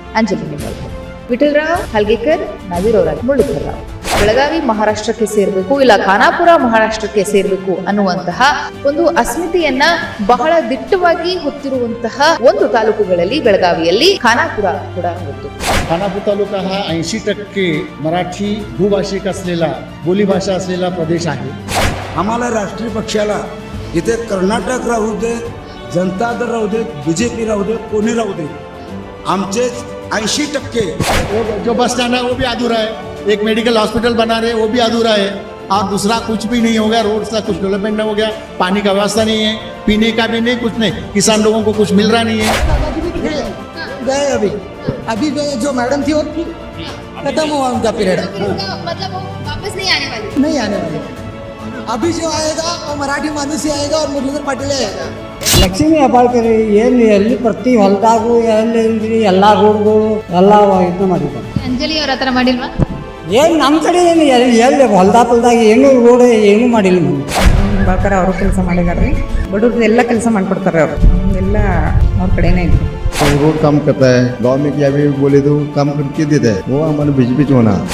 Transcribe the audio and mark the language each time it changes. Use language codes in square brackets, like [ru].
[kn] ಅಂಜಲಿ ನಿಂಬಾಳ್ಕರ್, ವಿಠಲರಾವ್ ಹಲ್ಗೇಕರ್, ನವೀರರಾವ್ ಮುರಳೀಧರರಾವ್. ಬೆಳಗಾವಿ ಮಹಾರಾಷ್ಟ್ರಕ್ಕೆ ಸೇರಬೇಕು, ಇಲ್ಲ ಖಾನಾಪುರ ಮಹಾರಾಷ್ಟ್ರಕ್ಕೆ ಸೇರಬೇಕು ಅನ್ನುವಂತಹ ಒಂದು ಅಸ್ಮಿತೆಯನ್ನ ಬಹಳ ದಿಟ್ಟವಾಗಿ ಹೊತ್ತಿರುವಂತಹ ಒಂದು ತಾಲೂಕುಗಳಲ್ಲಿ ಬೆಳಗಾವಿಯಲ್ಲಿ ಖಾನಾಪುರ ಕೂಡ ಒಂದು. [mr] खानापूर तालुका हा 80% मराठी भूभाषिक असलेला बोलीभाषा असलेला प्रदेश आहे. आम्हाला राष्ट्रीय पक्षाला इथे कर्नाटक राहू दे, जनता दल राहू दे, बीजेपी राहू दे, कोणी राहू दे, आमचे 80% [hi] जो बस स्टैंड है वो भी अधूरा है. एक मेडिकल हॉस्पिटल बना रहे वो भी अधूरा है. और दूसरा कुछ भी नहीं हो गया. रोड का कुछ डेवलपमेंट नहीं हो गया. पानी का व्यवस्था नहीं है, पीने का भी नहीं, कुछ नहीं. किसान लोगों को कुछ मिल रहा नहीं है. गए अभी जो मैडम थी वो खत्म हुआ उनका पीरियड. मतलब वो वापस नहीं आने वाली. अभी जो आएगा वो मराठी माणूस ही आएगा और मुरलीधर पाटील आएगा. [kn] ಲಕ್ಷ್ಮೀ ಹೆಬ್ಬಾಳ್ಕರ್ ಏನು ಎಲ್ಲಿ ಪ್ರತಿ ಹೊಲದಾಗೂ ಎಲ್ಲಿ ಎಲ್ಲ ರೋಡ್ಗಳು ಎಲ್ಲ ಇದನ್ನ ಮಾಡಿದ್ದಾರೆ. ಅಂಜಲಿ ಅವ್ರ ಹತ್ರ ಮಾಡಿಲ್ವಾ? ಏನು ನಮ್ಮ ಕಡೆ ಏನು ಎಲ್ಲಿ ಹೊಲ್ದಾಗ ಏನು ರೋಡ್ ಏನೂ ಮಾಡಿಲ್ಲ. ಹೆಬ್ಬಾಳ್ಕರ್ ಅವರು ಕೆಲಸ ಮಾಡಿದಾರೆ ರೀ. ಬಡವ್ರದ್ದು ಎಲ್ಲ ಕೆಲಸ ಮಾಡಿಕೊಡ್ತಾರೆ ಅವರು. ಎಲ್ಲ ಅವ್ರ ಕಡೆನೇ ಇದೆ. [hi] रोड काम करता है. गाँव में क्या भी बोले तो काम करके देता है. वो हमारे बीच होना